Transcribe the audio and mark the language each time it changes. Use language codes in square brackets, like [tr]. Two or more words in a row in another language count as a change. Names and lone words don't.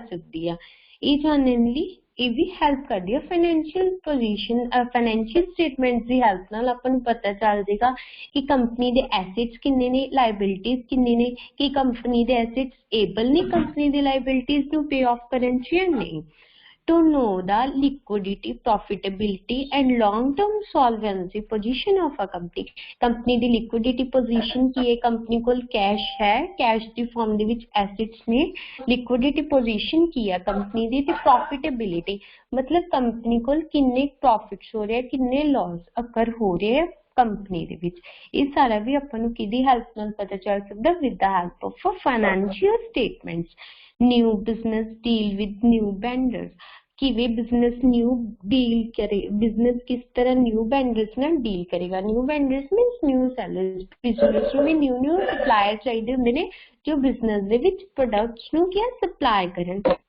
[pa] ਸਕਦੀ ਹੈ ਯੇ ਜਾਨਣੇ ਲਈ ਯੇ ਭੀ ਹੈਲਪ ਕਰ ਦਿਆ [en] financial position financial statement [pa] ਕੀ ਹੈਲਪ ਨਾਲ ਅਪਣ ਨੂੰ ਪਤਾ ਚੱਲ ਜਾਏਗਾ ਕਿ ਕੰਪਨੀ ਦੇ ਐਸੈਟਸ ਕਿੰਨੇ ਨੇ ਲਾਇਬਿਲਿਟੀਜ਼ ਕਿੰਨੀ ਨੇ ਕਿ ਕੰਪਨੀ ਦੇ ਐਸੈਟਸ ਏਬਲ ਨੇ ਕੰਪਨੀ ਦੇ ਲਾਇਬਿਲਿਟੀਜ਼ ਨੂੰ [en] pay off [pa] ਕਰਨ 'ਚ ਯਾ ਨਹੀਂ [en] to know the liquidity profitability and long term solvency position of a company company ਦੀ liquidity position [pa] ਕੀ ਹੈ ਕੰਪਨੀ ਕੋਲ ਕੈਸ਼ ਹੈ ਕੈਸ਼ ਦੀ ਫਾਰਮ ਦੇ ਵਿੱਚ ਐਸੈਟਸ ਨੇ [en] liquidity position [pa] ਕੀ ਹੈ ਕੰਪਨੀ ਦੀ ਤੇ profitability ਮਤਲਬ ਕੰਪਨੀ ਕੋਲ ਕਿੰਨੇ ਪ੍ਰੋਫਿਟਸ ਹੋ ਰਹੇ ਕਿੰਨੇ ਲਾਸ ਅਕਰ ਹੋ ਰਹੇ ਕੰਪਨੀ ਦੇ ਵਿੱਚ ਇਹ ਸਾਰਾ ਵੀ ਆਪਾਂ ਨੂੰ ਕਿਹਦੀ ਹੈਲਪ ਨਾਲ ਪਤਾ ਚੱਲ ਸਕਦਾ [en] with the help of financial statements new business deal with new vendors [pa] ਕਿਵੇਂ ਬਿਜ਼ਨੈਸ [en] new deal [pa] ਕਰੇ ਬਿਜ਼ਨੈਸ [hi] किस तरह [en] new vendors [pa] ਨਾਲ ਡੀਲ ਕਰੇਗਾ [en] new vendors means new sellers [pa] ਬਿਜ਼ਨੈਸ ਮੇਂ [en] new supplier [pa] ਚਾਹੀਏ ਹੋਂਦੇ ਨੇ ਜੋ ਬਿਜ਼ਨੈਸ ਦੇ ਵਿੱਚ ਪ੍ਰੋਡਕਟਸ ਨੂੰ ਕਿਆ ਸਪਲਾਈ ਕਰਨ